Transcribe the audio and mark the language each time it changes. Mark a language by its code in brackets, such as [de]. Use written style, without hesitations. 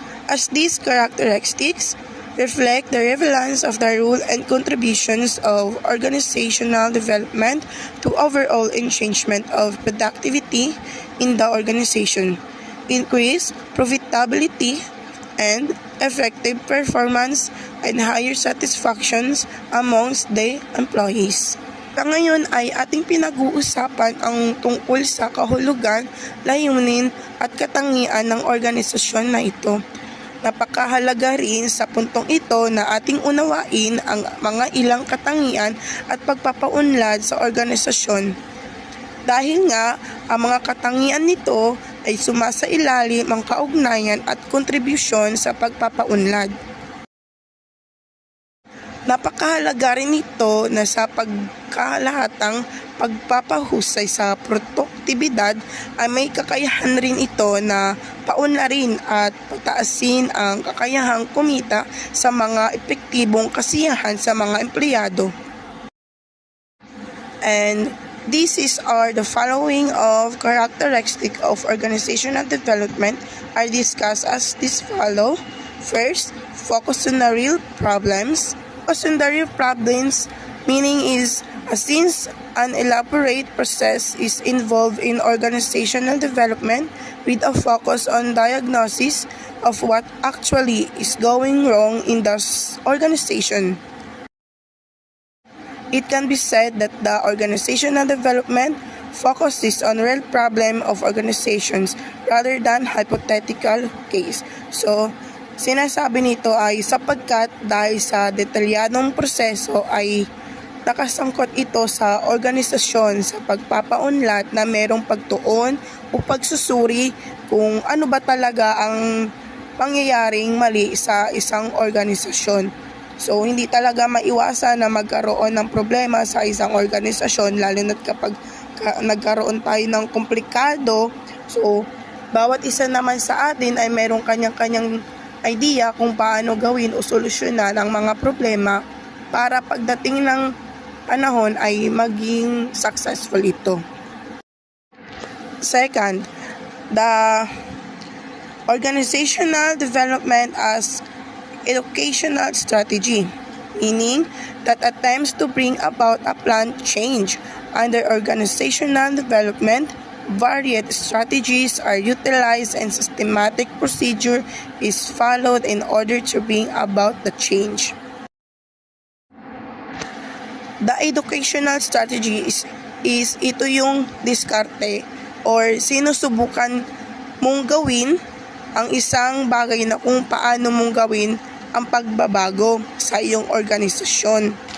[en] as these characteristics reflect the relevance of the role and contributions of organizational development to overall enhancement of productivity in the organization, increase profitability, and effective performance and higher satisfactions amongst the employees. [tl] Ngayon ay ating pinag-uusapan ang tungkol sa kahulugan, layunin at katangian ng organisasyon na ito. Napakahalaga rin sa puntong ito na ating unawain ang mga ilang katangian at pagpapaunlad sa organisasyon. Dahil nga, ang mga katangian nito ay sumasailalim ang kaugnayan at kontribusyon sa pagpapaunlad. Napakahalaga rin ito na sa pagkalahatang pagpapahusay sa produktibidad ay may kakayahan rin ito na paunlarin at pataasin ang kakayahang kumita sa mga epektibong kasiyahan sa mga empleyado. [en] And these are the following of characteristic of organizational development are discussed as this follow. First, focus on the real problems. Focus on the real problems meaning is since an elaborate process is involved in organizational development with a focus on diagnosis of what actually is going wrong in the organization. It can be said that the organizational development focuses on real problem of organizations rather than hypothetical case. [tl] So, sinasabi nito ay sapagkat dahil sa detalyadong proseso ay nakasangkot ito sa organisasyon sa pagpapaunlad na merong pagtuon o pagsusuri kung ano ba talaga ang pangyayaring mali sa isang organisasyon. So, hindi talaga maiwasan na magkaroon ng problema sa isang organisasyon, lalo na kapag nagkaroon tayo ng komplikado. So, bawat isa naman sa atin ay merong kanyang-kanyang idea kung paano gawin o solusyonan ang mga problema para pagdating ng panahon ay maging successful ito. [en] Second, the organizational development as educational strategy, meaning that attempts to bring about a planned change. Under organizational development, varied strategies are utilized and systematic procedure is followed in order to bring about the change. The educational strategy is [tl] ito yung diskarte or sinusubukan mong gawin ang isang bagay na kung paano mong gawin ang pagbabago sa iyong organisasyon.